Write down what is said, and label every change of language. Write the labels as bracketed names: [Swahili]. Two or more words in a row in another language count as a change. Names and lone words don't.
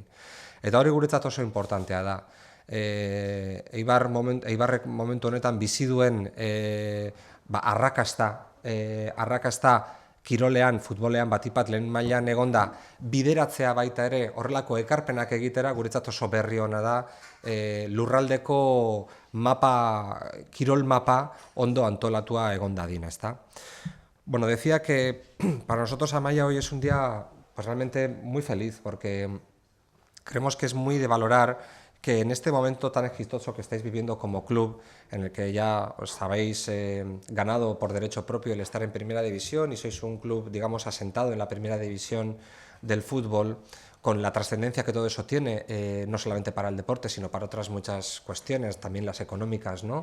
[Basque] Eta hori guretzat oso importantea da. Eibarrek momentu honetan bizi duen arrakasta kirolean, futbolean batipat lehen mailan egonda bideratzea baita ere horrelako ekarpenak egitera guretzat oso berri ona da lurraldeko kirol mapa ondo antolatua egon dadin, ezta? [Spanish] Bueno, decía que para nosotros, Amaia, hoy es un día pues realmente muy feliz porque creemos que es muy de valorar que en este momento tan exitoso que estáis viviendo como club, en el que ya os habéis ganado por derecho propio el estar en Primera División y sois un club, digamos, asentado en la Primera División del fútbol, con la trascendencia que todo eso tiene, no solamente para el deporte, sino para otras muchas cuestiones, también las económicas, ¿no?